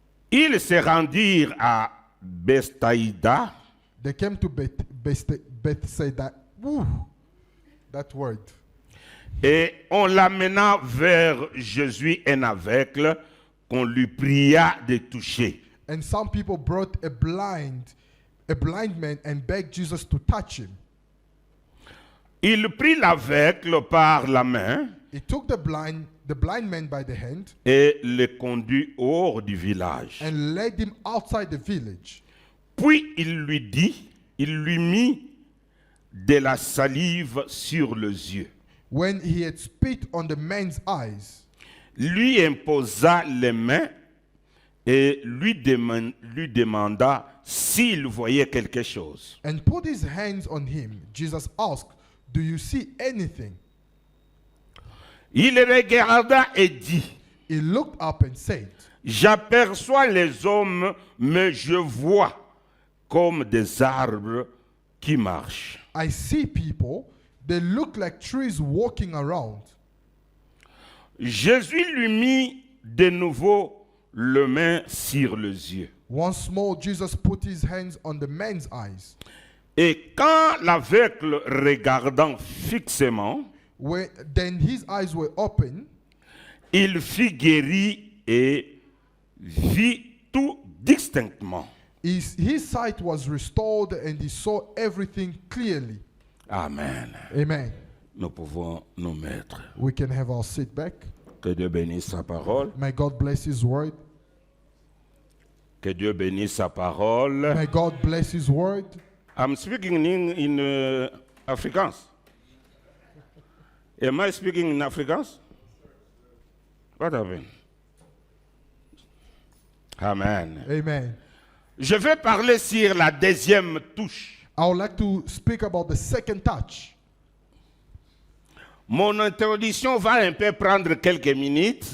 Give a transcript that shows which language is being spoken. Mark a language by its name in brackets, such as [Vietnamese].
[French] ils se rendirent à Bethsaïda. [English] They came to Bethsaida. Woo, that word. [French] Et on l'amena vers Jésus, un aveugle, qu'on lui pria de toucher. [English] And some people brought a blind man and begged Jesus to touch him. [French] Il prit l'aveugle par la main [English] He took the blind man by the hand [French] et le conduit hors du village. [English] and led him outside the village. [French] Puis il lui mit de la salive sur les yeux, [English] When he had spit on the man's eyes, [French] lui imposa les mains et lui demanda s'il voyait quelque chose. [English] and put his hands on him, Jesus asked, "Do you see anything?" [French] Il regarda et dit, [English] He looked up and said, [French] j'aperçois les hommes, mais je vois comme des arbres qui marchent. [English] "I see people, they look like trees walking around." [French] Jésus lui mit de nouveau les mains sur les yeux. [English] Once more, Jesus put his hands on the man's eyes. [French] Et quand l'aveugle regardant fixement, [English] Then his eyes were open, [French] il fut guéri et vit tout distinctement. [English] his sight was restored and he saw everything clearly. [French] Amen. [English] Amen. [French] Nous pouvons nous mettre. [English] We can have our seat back. [French] Que Dieu bénisse sa parole. [English] May God bless His word. [French] Que Dieu bénisse sa parole. [English] May God bless His word. I'm speaking in Afrikaans. Am I speaking in Afrikaans? What happened? [French] Amen. [English] Amen. [French] Je vais parler sur la deuxième touche. [English] I would like to speak about the second touch. [French] Mon introduction va un peu prendre quelques minutes,